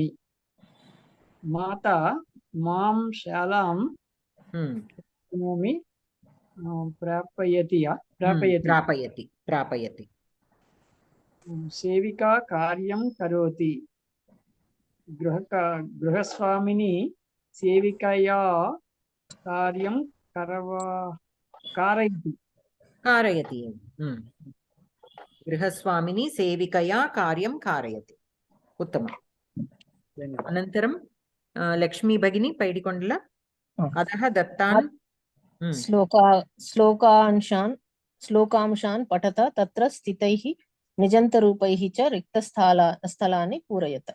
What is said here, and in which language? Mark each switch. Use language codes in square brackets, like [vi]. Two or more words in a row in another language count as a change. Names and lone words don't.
[sa] माता मां शालां प्राप्नोमि प्रापयति. प्रापयति, प्रापयति. सेविका कार्यं करोति. गृहस्वामिनि सेविकया कार्यं कारयति. कारयति. गृहस्वामिनी सेविकया कार्यं कारयति. उत्तमम्. अनन्तरं लक्ष्मी भगिनी पैडिकोण्डल अतः दत्तान् श्लोकांशान् पठत तत्र स्थितैः निजन्तरूपैः च रिक्तस्थलानि पूरयत.